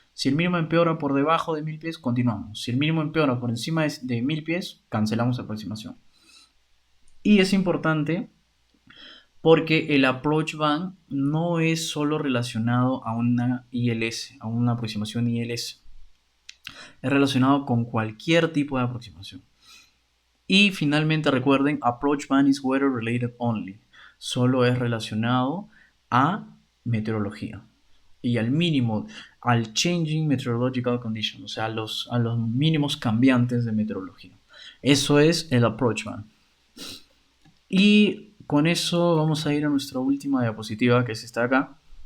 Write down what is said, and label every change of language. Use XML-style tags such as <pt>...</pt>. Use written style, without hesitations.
<es>Si el mínimo empeora por debajo de 1000 pies, continuamos. Si el mínimo empeora por encima de 1000 pies, cancelamos la aproximación. Y es importante porque el approach band no es solo relacionado a una ILS, a una aproximación ILS. Es relacionado con cualquier tipo de aproximación. Y finalmente recuerden,</es> <en>approach band is weather related only.</en> <es>Solo es relacionado a meteorología. Y al mínimo, al</es> <en>changing meteorological conditions,</en> <es>o sea, a los mínimos cambiantes de meteorología. Eso es el approach band. Y con eso vamos a ir a nuestra última diapositiva, que es esta acá.</es>